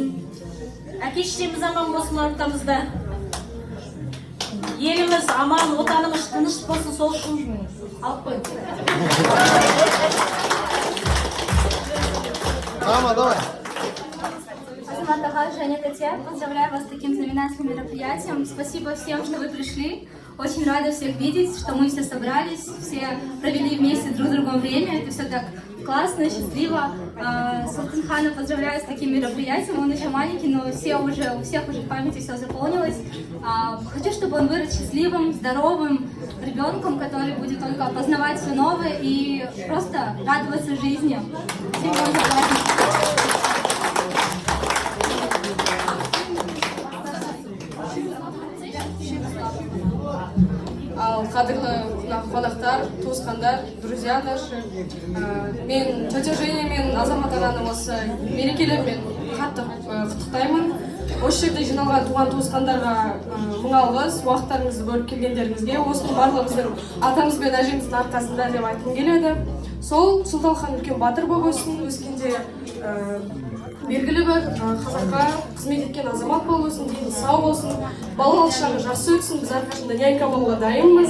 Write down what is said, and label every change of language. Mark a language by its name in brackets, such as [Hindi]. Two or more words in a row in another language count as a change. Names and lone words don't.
[Kazakh] Әке-шешеміз аман болсын ортамызда. Еліміз аман, отанымыз тыныш болсын, сол үшін алып қойып. Азамат аға, [Russian] Женя, Татья, поздравляю вас с таким знаменательным мероприятием. Спасибо всем, что вы пришли. Очень рада всех видеть, что мы все собрались, все провели вместе друг с другом время. Это все так классно, счастливо. Султанхана поздравляю с таким мероприятием. Он еще маленький, но у всех уже в памяти все заполнилось. Хочу, чтобы он вырос счастливым, здоровым ребенком, который будет только познавать все новое и просто радоваться жизни. Всем вам желаю. [Kazakh] Қадірлі қонақтар, туысқандар, [Russian] друзья наши. [Kazakh] Мен тетя Женя мен Азамат ағаны осы мерекелермен қатты құттықтаймын. Осы жерде жиналған туған туысқандарға мың алғыс, уақыттарыңызды бөліп келгендеріңізге, осының барлығымыздың атамыз бен әжеміздің арқасында деп айтқым келеді. Сол Сұлтанхан үлкен батыр болып өссін, өскенде белгілі бір қазаққа қызмет еткен азамат болып өссін, дені сау болсын, балалық шағы жақсы өтсін, біз әрқашанда нянька болуға дайынбыз.